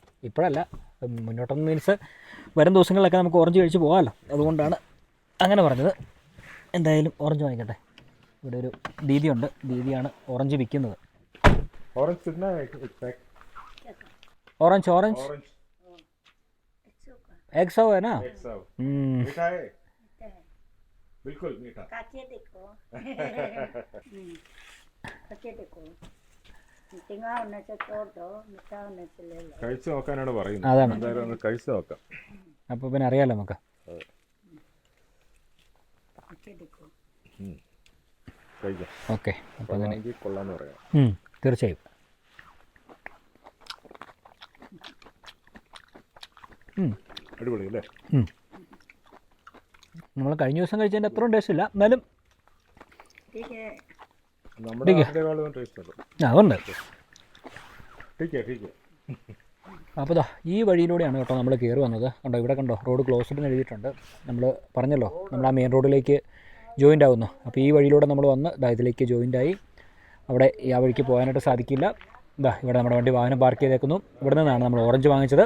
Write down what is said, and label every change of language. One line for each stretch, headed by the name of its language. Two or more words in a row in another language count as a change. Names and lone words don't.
Malayalam: ഇപ്പോഴല്ല, മുന്നോട്ടെന്ന് മീൻസ് വരും ദിവസങ്ങളിലൊക്കെ നമുക്ക് ഓറഞ്ച് കഴിച്ച് പോകാമല്ലോ, അതുകൊണ്ടാണ് അങ്ങനെ പറഞ്ഞത്. എന്തായാലും ഓറഞ്ച് വാങ്ങിക്കട്ടെ. ഇവിടെ ഒരു ദീദിയുണ്ട്, ദീദിയാണ് ഓറഞ്ച് വിൽക്കുന്നത്.
Hindi: ഓറഞ്ച് 100 है ना? मीठा है, बिल्कुल मीठा. काचे देखो. काचे देखो. मीठा होने से तोड़ दो, मीठा होने से ले लो.
Malayalam: കഴിച്ചു നോക്കാനാണ് പറയുന്നത്. അതാണ്. എന്തായാലും ഒന്ന് കഴിച്ചു നോക്കാം. അപ്പോൾ പിന്നെ അറിയാലോ നമുക്ക്.
Hindi: काचे देखो.
Malayalam: കഴിക്കാം. ഓക്കെ, അപ്പോൾ അങ്ങനെ കൊള്ളാന്ന് പറയാം. തീർച്ചയായും. അടിപൊളി അല്ലേ? നമ്മൾ കഴിഞ്ഞ ദിവസം കഴിച്ചതിൻ്റെ അത്രയും ടേസ്റ്റ് ഇല്ല, എന്നാലും
Hindi: ठीक है.
Malayalam: നമ്മുടെ നാട്ടിലേക്കാളും ടേസ്റ്റ് ഉണ്ട്. അതുണ്ട്.
Hindi: ठीक है.
Malayalam: അപ്പോൾ ഇതാ ഈ വഴിയിലൂടെയാണ് കേട്ടോ നമ്മൾ കയറി വന്നത്. കണ്ടോ, ഇവിടെ കണ്ടോ
English: road closed
Malayalam: എന്ന് എഴുതിയിട്ടുണ്ട്. നമ്മൾ പറഞ്ഞല്ലോ നമ്മൾ ആ മെയിൻ റോഡിലേക്ക് ജോയിൻ്റ് ആവുന്നു. അപ്പോൾ ഈ വഴിയിലൂടെ നമ്മൾ വന്ന് ഇതിലേക്ക് ജോയിൻ്റായി. അവിടെ ആ വഴിക്ക് പോകാനായിട്ട് സാധിക്കില്ല. ഇവിടെ നമ്മുടെ വണ്ടി വാഹനം പാർക്ക് ചെയ്തേക്കുന്നു. ഇവിടെ നിന്നാണ് നമ്മൾ ഓറഞ്ച് വാങ്ങിച്ചത്.